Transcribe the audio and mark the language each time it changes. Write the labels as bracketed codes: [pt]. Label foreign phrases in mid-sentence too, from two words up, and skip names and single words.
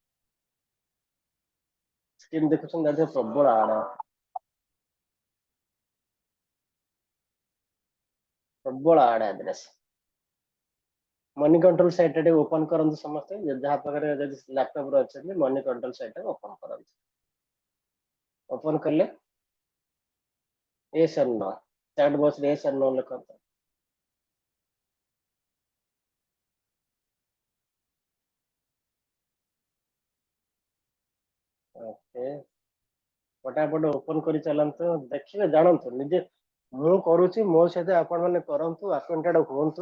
[or] ସ୍କ୍ରିନ୍ ଦେଖୁଛନ୍ତି, ତା ଦେହରେ ପ୍ରବଳ ଆଡ୍, ପ୍ରବଳ ଆଡ୍ ଆଡ୍ରେସ୍। ମନି କଣ୍ଟ୍ରୋଲ ସାଇଟ୍ ଟିକେ ଓପନ କରନ୍ତୁ ସମସ୍ତେ, ଯାହା ପାଖରେ ଯଦି ଲ୍ୟାପଟପରେ ଅଛନ୍ତି ମନି କଣ୍ଟ୍ରୋଲ ସାଇଟ୍ ଓପନ କରନ୍ତୁ। ଓପନ କଲେ [en] yes or no, [or] ଚାଟ୍ ବକ୍ସରେ [en] yes or no [or] ଲେଖନ୍ତୁ। ଓକେ, ଫଟାଫଟ ଓପନ କରି ଚାଲନ୍ତୁ, ଦେଖିବେ, ଜାଣନ୍ତୁ ନିଜେ। ମୁଁ କରୁଛି, ମୋ ସହିତ ଆପଣ ମାନେ କରନ୍ତୁ, ଆକ୍ୱାଣ୍ଟେଡ୍ ହୁଅନ୍ତୁ।